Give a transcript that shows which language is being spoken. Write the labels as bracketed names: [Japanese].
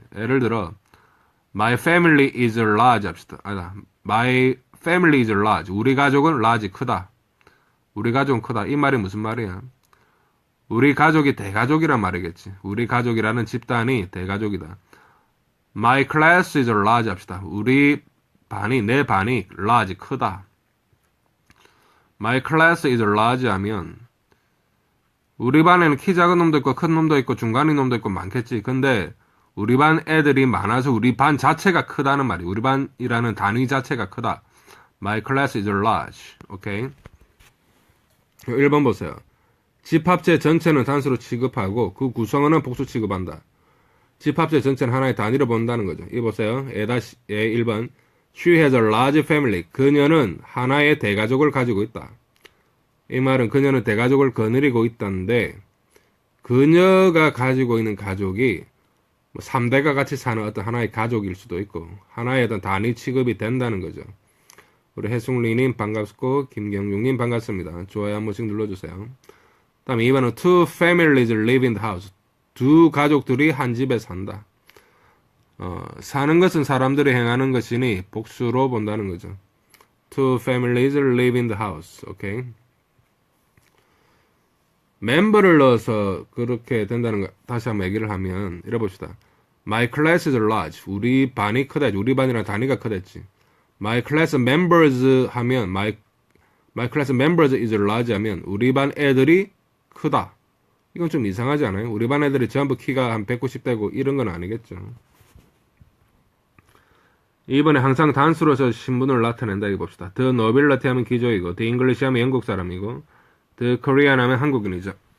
[Korean] 예를 들어 [English] My family is large [Korean] 합시다. 아니다. [English] My family is large. [Korean] 우리 가족은 large 크다. 우리 가족은 크다. 이 말이 무슨 말이야? 우리 가족이 대가족이란 말이겠지. 우리 가족이라는 집단이 대가족이다. [English] My class is large [Korean] 합시다. 내 반이 large, 크다. [English] My class is large [Korean] 하면, 우리 반에는 키 작은 놈도 있고, 큰 놈도 있고, 중간인 놈도 있고, 많겠지. 근데, 우리 반 애들이 많아서 우리 반 자체가 크다는 말이, 우리 반이라는 단위 자체가 크다. [English] My class is large. [Korean] 오케이? 1번 보세요. 집합체 전체는 단수로 취급하고 그 구성원은 복수 취급한다. 집합체 전체는 하나의 단위로 본다는 거죠. 이거 보세요. 예 1번. [English] She has a large family. [Korean] 그녀는 하나의 대가족을 가지고 있다. 이 말은 그녀는 대가족을 거느리고 있다는데 그녀가 가지고 있는 가족이 3대가 같이 사는 어떤 하나의 가족일 수도 있고 하나의 어떤 단위 취급이 된다는 거죠. 우리 해숙리님 반갑고 김경중님 반갑습니다. 좋아요 한 번씩 눌러주세요. 다음에 2번은 [English] two families live in the house. [Korean] 두 가족들이 한 집에 산다. 사는 것은 사람들이 행하는 것이니 복수로 본다는 거죠. [English] Two families live in the house. [Korean] 오케이. 멤버를 넣어서 그렇게 된다는 거 다시 한번 얘기를 하면 이래 봅시다. [English] My class is large. [Korean] 우리 반이 크다. 우리 반이랑 단위가 크댔지. [English] My class members 하면 my class members is large 하면 [Korean] 우리 반 애들이 크다. 이건 좀 이상하지 않아요? 우리 반 애들이 전부 키가 한 190대고 이런 건 아니겠죠. 이번에 항상 단수로서 신분을 나타낸다 이거 봅시다. The nobility 하면 귀족이고 The English 하면 영국 사람이고 The Korean 하면 한국인이죠.